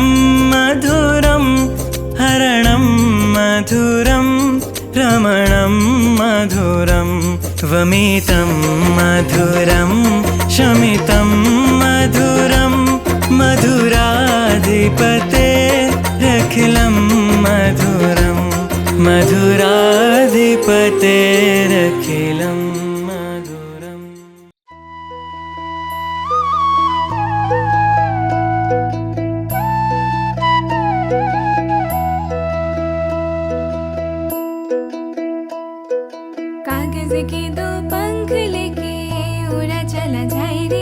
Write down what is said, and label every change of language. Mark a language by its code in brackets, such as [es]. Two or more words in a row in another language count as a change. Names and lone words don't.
[sa] मधुरं हरणं मधुरं रमणं मधुरं वमितं मधुरं शमितं मधुरं मधुराधिपते रखिलं मधुरं मधुराधिपते रखिलं मधुरम् [hi] कागज के दो पंख लेके उड़ा चला जाए रे